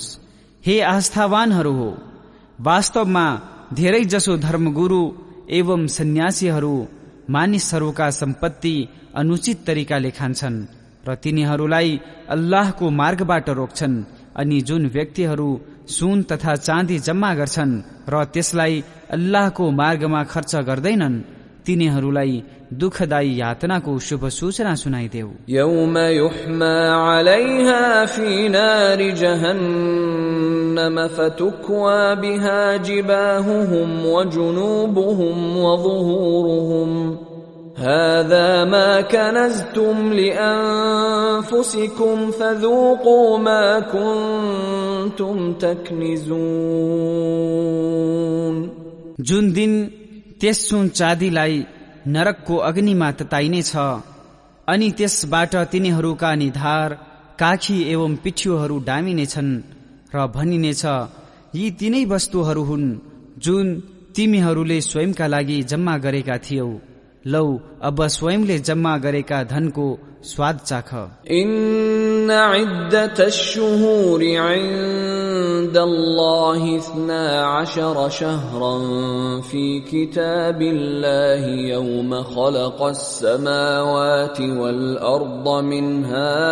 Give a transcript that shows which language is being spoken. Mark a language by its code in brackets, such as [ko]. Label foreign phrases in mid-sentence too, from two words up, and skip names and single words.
[ne] हे आस्थावानहरू हो, वास्तवमा धेरै जसो धर्मगुरु एवं सन्यासीहरू मानिसहरूका सम्पत्ति अनुचित तरिकाले खान्छन् र तिनीहरूलाई अल्लाहको मार्गबाट रोक्छन्। अनि जुन व्यक्तिहरू सुन तथा चाँदी जम्मा गर्छन् र त्यसलाई अल्लाहको मार्गमा खर्च गर्दैनन्, तिनीहरूलाई दुःखदायी यातनाको शुभ सूचना सुनाइदेऊ। [ar] يوم يحمى عليها في نار جهنم فتكوى بها جباههم وجنوبهم وظهورهم هذا ما كنزتم لأنفسكم فذوقوا ما كنتم تكنزون। [ne] जुन दिन त्यस सुन चाँदीलाई नरकको अग्निमा तताइनेछ अनि त्यसबाट तिनीहरूका निधार, काखी एवं पिठ्यूहरू डामिनेछन् र भनिनेछ, यी तिनै वस्तुहरू हुन् जुन तिमीहरूले स्वयंका लागि जम्मा गरेका थियौ। लौ अब स्वयंले जम्मा गरेका धनको स्वाद चाख। [ar] إن عدة الشهور عند الله 12 شهرا في كتاب الله يوم خلق السماوات والأرض منها